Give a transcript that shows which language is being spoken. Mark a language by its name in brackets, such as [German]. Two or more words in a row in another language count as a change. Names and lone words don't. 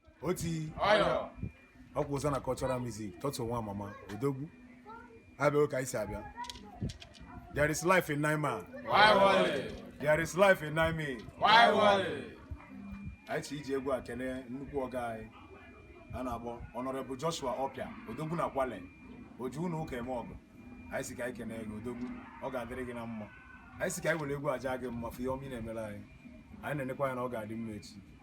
[Igbo] Oti. Oyo. Ọ kwụ ụzọ na [English] cultural music, [Igbo] Tọtụ nwa mama, Odogwu. Abịa ka anyị si abịa. [English] There is life in nine man. Why worry? There is life in nine men. Why worry? [Igbo] Anyị si iji egwu a kene nnukwu ọga anyị. A na-akpọ Honorable Joshua Opia, Odogwu na Kwale. O ji unu ụka eme ọgụ. Anyị si ka anyị kene gị, Odogwu. Ọ ga-adịrị gị na mma. Anyị si ka anyị were egwu aja gị mma, fụ ihe ọma ị na-emere anyị. Anyị na-enekwa ya na ọ ga-adị mma echi.